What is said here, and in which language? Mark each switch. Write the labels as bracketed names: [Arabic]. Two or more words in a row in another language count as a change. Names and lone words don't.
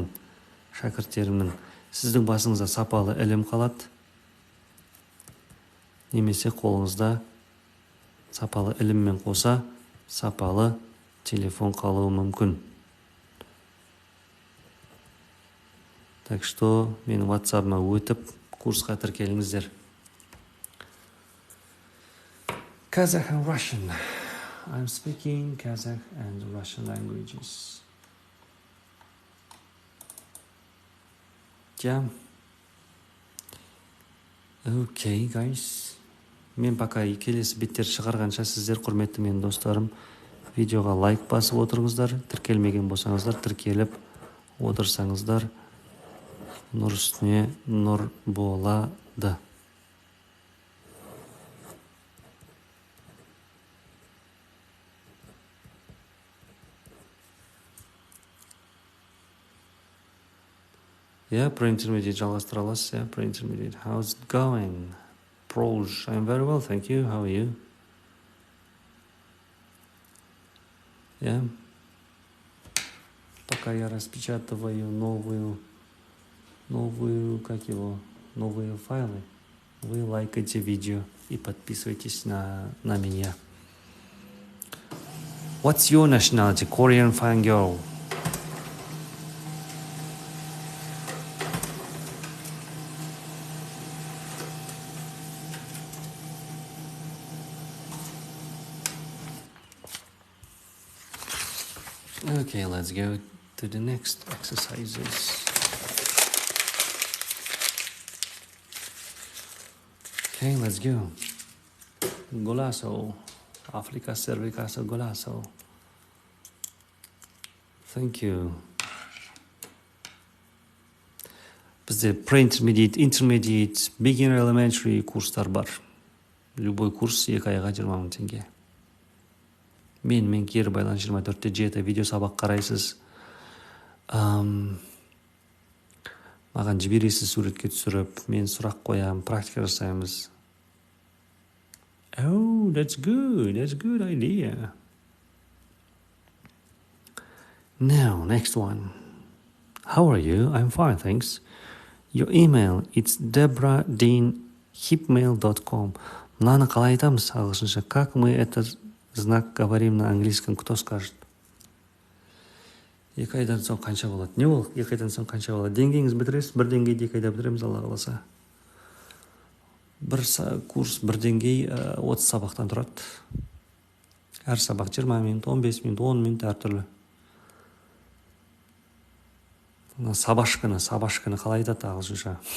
[Kazakh] Шәкірттерімнің, сіздің басыңызда сапалы ілім қалады, немесе қолыңызда сапалы іліммен қоса сапалы телефон қалуы мүмкін. [Russian] Так что [Kazakh] менің WhatsApp-ма өтіп, курсқа тіркеліңіздер. [English] Kazakh and Russian. I'm speaking Kazakh and Russian languages. Yeah. Okay, guys. [Kazakh] Мен пока келесі беттер шығарғанша сіздер, құрметті менің достарым, видеоға лайк басып отырыңыздар. Тіркелмеген болсаңыздар, тіркеліп отырсаңыздар, нұр үстіне нұр болады. [English] Yeah, pre-intermediate [Kazakh] жалғастыра аласыз. [English] Yeah, pre-intermediate. How's it going? Proj. I'm very well, thank you. How are you? Yeah. [Russian] Пока я распечатываю новые файлы, вы лайкайте видео и подписывайтесь на меня. [English] What's your nationality? Korean fan girl. Okay, let's go to the next exercises. Okay, let's go. Golazo. Africa cervicazo golazo. Thank you. [Kazakh] Бізде [English] pre-intermediate, intermediate, beginner elementary [Kazakh] курстар бар. [Russian] Любой курс [Kazakh] 2 айға 20 000 теңге. Мен кері байланыс 24-те 7 видео сабақ қарайсыз. Маған жібересіз суретке түсіріп, мен сұрақ қоям, практика жасаймыз. [English] Oh, that's good idea. Now, next one. How are you? I'm fine, thanks. Your email, it's deborah.dean@hipmail.com. [Kazakh] Мынаны қалай айтамыз ағылшынша? [Russian] Как мы это знак говорим на английском? Кто скажет? [Kazakh] 2 айдан соң қанша болады? Не ол? 2 айдан соң қанша болады? Деңгейіңіз бітіресіз, 1 деңгейді 2 айда бітіреміз, Алла қаласа. Бір курс, 1 деңгей 30 сабақтан тұрады. Әр сабақ 20 минут, 15 минут, 10 минут әртүрлі. Сабашканы қалай айтады ағылшынша?